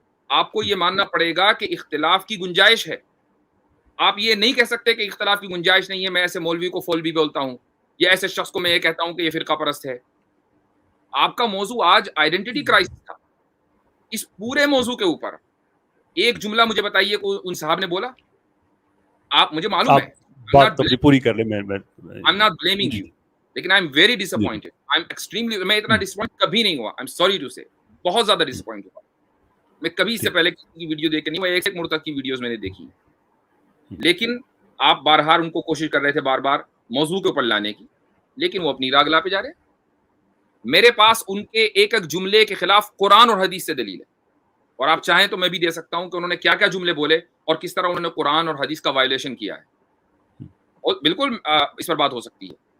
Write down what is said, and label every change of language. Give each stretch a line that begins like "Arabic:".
Urdu: آپ کو یہ ماننا پڑے گا کہ اختلاف کی گنجائش ہے. آپ یہ نہیں کہہ سکتے کہ اختلاف کی گنجائش نہیں ہے, میں ایسے مولوی کو فولوی بولتا ہوں, یا ایسے شخص کو میں یہ کہتا ہوں کہ یہ فرقہ پرست ہے. آپ کا موضوع آج آئیڈینٹی کرائسس تھا. اس پورے موضوع کے اوپر ایک جملہ مجھے بتائیے کوئی ان صاحب نے بولا؟ آپ, مجھے معلوم ہے بات پوری کر لیں, میں
English: I'm not blaming you, لیکن I'm very disappointed. I'm extremely,
Urdu: میں اتنا ڈسپوائنٹ کبھی نہیں ہوا.
English: I'm sorry to say,
Urdu: بہت زیادہ ڈسپوائنٹ ہوا. میں کبھی اس سے پہلے کسی کی ویڈیو دیکھ کے نہیں، وہ ایک مرتد کی ویڈیوز میں نے دیکھی، لیکن آپ بارہار ان کو کوشش کر رہے تھے بار بار موضوع کے اوپر لانے کی، لیکن وہ اپنی راہ گلا پہ جا رہے ہیں. میرے پاس ان کے ایک ایک جملے کے خلاف قرآن اور حدیث سے دلیل ہے، اور آپ چاہیں تو میں بھی دے سکتا ہوں کہ انہوں نے کیا کیا جملے بولے اور کس طرح انہوں نے قرآن اور حدیث کا وائلیشن کیا ہے، اور بالکل اس پر بات ہو سکتی ہے.